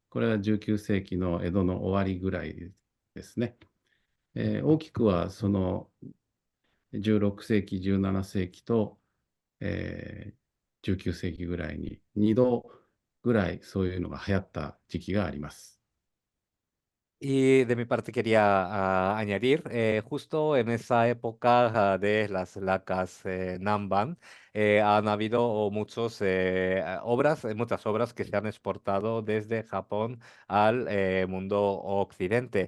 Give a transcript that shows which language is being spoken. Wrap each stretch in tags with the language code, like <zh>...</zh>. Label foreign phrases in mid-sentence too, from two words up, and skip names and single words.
<ja>これは19世紀の江戸の終わりぐらいですね。大きくはその16世紀、17世紀と、19世紀ぐらいに2度ぐらいそういうのが流行った時期があります。</ja> <es>Y de mi parte quería añadir, justo en esa época de las lacas Namban, han habido muchas obras que se han exportado desde Japón al mundo occidente.</es>